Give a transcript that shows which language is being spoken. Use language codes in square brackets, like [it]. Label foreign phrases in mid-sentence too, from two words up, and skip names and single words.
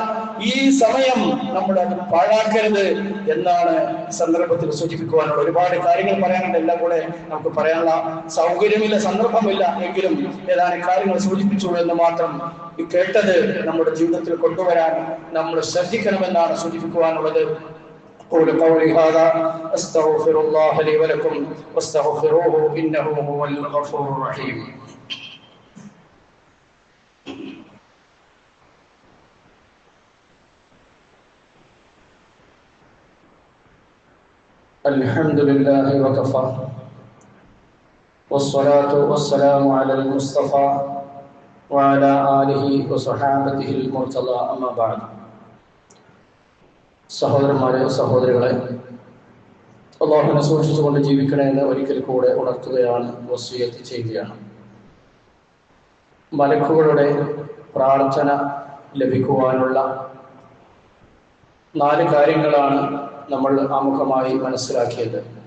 [ml] ഈ സമയം നമ്മൾ അത് പാഴാക്കരുത് എന്നാണ് സന്ദർഭത്തിൽ സൂചിപ്പിക്കുവാനുള്ള. ഒരുപാട് കാര്യങ്ങൾ പറയാനുണ്ട്, എല്ലാം കൂടെ നമുക്ക് പറയാനുള്ള സൗകര്യമില്ല, സന്ദർഭമില്ല. എങ്കിലും ഏതാനും കാര്യങ്ങൾ സൂചിപ്പിച്ചു എന്ന് മാത്രം. കേട്ടത് നമ്മുടെ ജീവിതത്തിൽ കൊണ്ടുവരാൻ നമ്മൾ ശ്രദ്ധിക്കണമെന്നാണ് സൂചിപ്പിക്കുവാനുള്ളത്. [ar] أقول قولي هذا أستغفر الله لي ولكم واستغفروه إنه هو الغفور الرحيم. الحمد لله وكفى والصلاة والسلام على المصطفى وعلى آله وصحابته المرتضى أما بعد. [ml] സഹോദരന്മാരെ, സഹോദരികളെ, അല്ലാഹുവിനെ സൂക്ഷിച്ചുകൊണ്ട് ജീവിക്കണമെന്ന് ഒരിക്കൽ കൂടെ ഉണർത്തുകയാണ്, വസിയത്ത് ചെയ്യുകയാണ്. മലക്കുകളുടെ പ്രാർത്ഥന ലഭിക്കുവാനുള്ള 4 കാര്യങ്ങളാണ് നമ്മൾ ആമുഖമായി മനസ്സിലാക്കിയത്.